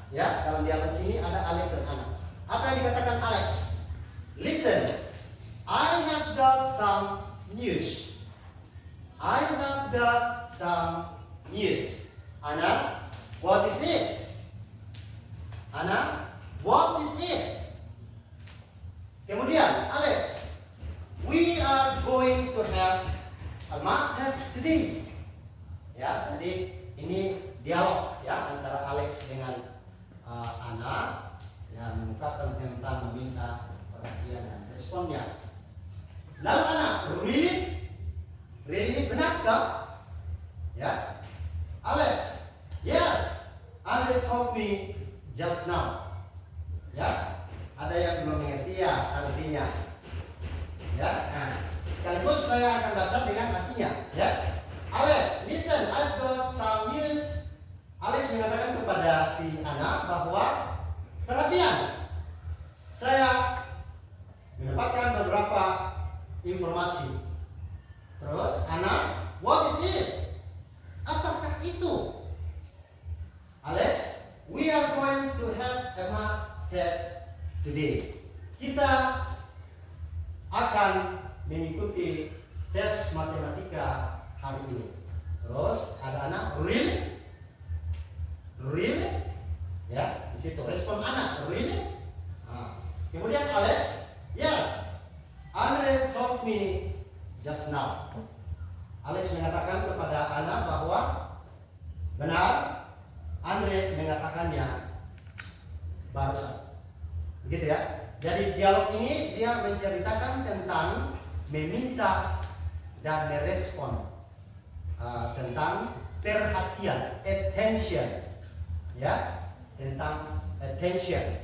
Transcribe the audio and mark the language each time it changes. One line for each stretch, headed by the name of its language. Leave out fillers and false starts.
Indonesian: Ya, dalam dialog ini ada Alex dan Anna. Apa yang dikatakan Alex?
English: Listen, I have got some news. I have got some news. Anna, what is it? Anna, what is it?
Indonesian: Kemudian,
English: Alex, we are going to have a mock test today.
Indonesian: Ya, jadi ini dialog ya antara Alex dengan Anna yang mengungkapkan tentang meminta perhatian dan responnya. Lalu Anna, really? Really ini benarkah?
English: Ya, Alex, yes, Andre told me just now.
Indonesian: Ya. Ada yang belum mengerti ya artinya. Ya, nah, sekaligus saya akan baca dengan artinya.
English: Ya, Alex, listen, I've got some news.
Indonesian: Alex mengatakan kepada si Anna bahwa perhatian, saya mendapatkan beberapa informasi. Terus Anna,
English: what is it?
Indonesian: Apakah itu?
English: Alex, we are going to have a mock test today.
Indonesian: Kita akan mengikuti tes matematika hari ini. Terus ada anak really, really, ya di situ respon anak really. Nah, kemudian
English: Alex, yes, Andre told me just now.
Indonesian: Alex mengatakan kepada anak bahwa benar, Andre mengatakannya barusan. Begitu ya. Jadi dialog ini dia menceritakan tentang meminta dan merespon tentang perhatian, attention, ya, tentang attention.